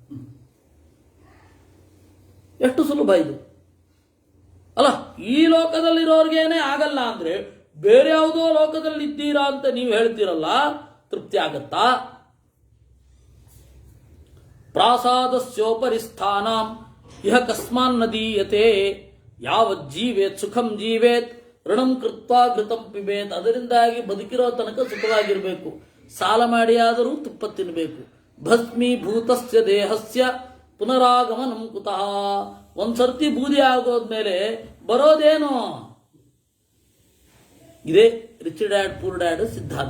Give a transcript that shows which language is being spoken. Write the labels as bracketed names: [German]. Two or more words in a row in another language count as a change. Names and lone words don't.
[Kannada] ಎಷ್ಟು ಸುಲಭ ಇದು ಅಲ್ಲ. ಈ ಲೋಕದಲ್ಲಿರೋರ್ಗೇನೆ ಆಗಲ್ಲ ಅಂದ್ರೆ ಬೇರೆ ಯಾವುದೋ ಲೋಕದಲ್ಲಿ ಇದ್ದೀರಾ ಅಂತ ನೀವು ಹೇಳ್ತೀರಲ್ಲ, ತೃಪ್ತಿ ಆಗತ್ತಾ? [Sanskrit] ಪ್ರಾಸಾದಸ್ಯೋಪರಿ ಸ್ಥಾನಂ ಇಹ ಕಸ್ಮಾನ್ ನದೀಯತೆ ಯಾವತ್ ಜೀವೇತ್ ಸುಖಂ ಜೀವೇತ್ ಋಣಂ ಕೃತ್ವಾ ಘೃತಂ ಪಿಬೇತ್. [Kannada] ಅದರಿಂದಾಗಿ ಬದುಕಿರೋ ತನಕ ಸುಖವಾಗಿರಬೇಕು, ಸಾಲ ಮಾಡಿ ಆದರೂ ತುಪ್ಪ ತಿನ್ನಬೇಕು. [Sanskrit] ಭಸ್ಮೀಭೂತಸ್ಯ ದೇಹಸ್ಯ ಪುನರಾಗಮನಂ ಕುತಃ. [Kannada] ಒಂದ್ಸರ್ತಿ ಬೂದಿ ಆಗೋದ್ಮೇಲೆ ಬರೋದೇನೋ. ಇದೇ ರಿಚ್ ಡ್ಯಾಡ್ ಪೂರ್ ಡ್ಯಾಡ್ ಸಿದ್ಧಾಂತ.